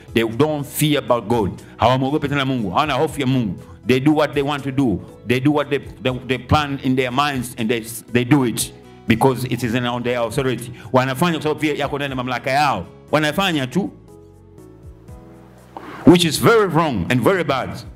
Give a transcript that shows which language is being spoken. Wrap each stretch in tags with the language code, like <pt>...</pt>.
<en>They don't fear about God.</en> <sw>Hawamwogopi tena Mungu, hawana hofu ya Mungu.</sw> <en>They do what they want to do. They do what they plan in their minds, and they do it because it is on their authority.</en> <sw>Wanafanya kwa sababu pia yako ndani ya mamlaka yao. Wanafanya tu,</sw> <en>which is very wrong and very bad.</en>